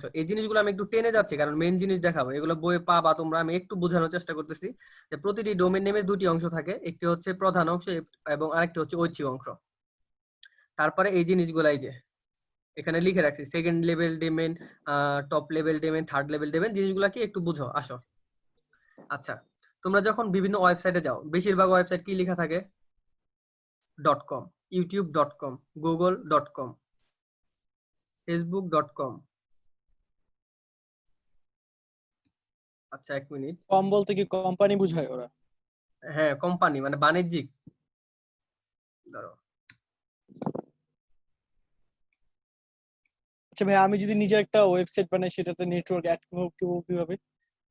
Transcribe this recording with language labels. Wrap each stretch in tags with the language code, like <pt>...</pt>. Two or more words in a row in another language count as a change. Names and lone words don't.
<bn>এই জিনিসগুলো আমি একটু টেনে যাচ্ছি কারণ মেইন জিনিস দেখাবো, এগুলো বইয়ে পাবা তোমরা, আমি একটু বোঝানোর চেষ্টা করতেছি যে প্রতিটি</bn> <en>domain name-er</en> <bn>দুটি অংশ থাকে, একটি হচ্ছে প্রধান অংশ এবং আরেকটি হচ্ছে ঐচ্ছিক অংশ। তারপরে এই জিনিসগুলো এই যে এখানে লিখে রাখছি,</bn> <en>second level domain, top level domain, third level domain,</en> <bn>জিনিসগুলো কি একটু বুঝো আসো। আচ্ছা, তোমরা যখন বিভিন্ন ওয়েবসাইটে যাও, বেশিরভাগ ওয়েবসাইট কি লেখা থাকে? .com, youtube.com, google.com, facebook.com। আচ্ছা এক মিনিট, কম বলতে কি কোম্পানি বুঝায় ওরা? হ্যাঁ কোম্পানি মানে বাণিজ্যিক, ধরো আচ্ছা ভাই, আমি যদি নিজে একটা ওয়েবসাইট বানাই সেটাতে নেটওয়ার্ক অ্যাড করব কিভাবে?</bn>